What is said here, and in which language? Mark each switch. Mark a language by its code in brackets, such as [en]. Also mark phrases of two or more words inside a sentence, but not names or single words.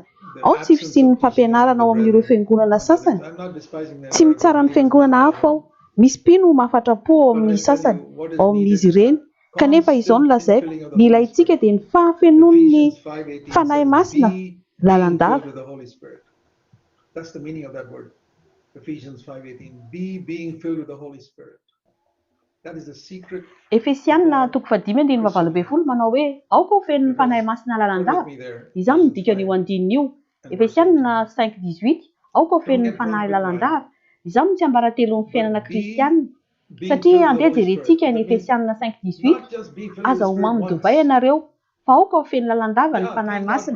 [mg] Ao tsy fisian'ny fampianarana ao amin'ireo fiangonana sasany. Tsy mitsara ny fiangonana hafa ao. Misy mpino mahafatra-po ao amin'ny sasany, ao amin'izy ireny. Kanefa izao no lazaiko, ny ilayntsika dia ny fahafenoan'ny fanahy masina lalandava. [en] That's the meaning of that word. Ephesians 5:18. Be being filled with the Holy Spirit. That is the secret. [mg] Efesianina 5:19 manao hoe aoka ho fenon'ny fanahy masina lalandava. Izany no dikany io andininy io. Efesianina 5:18 aoka ho fenon'ny fanahy lalandava. Izany no tsy ambaratelo ny fiainana kristianina. Satria andeha jerentsika ny Efesianina 5:18 aza ho mamidovay ianareo fa aoka ho feno lalandava ny fanahy masina.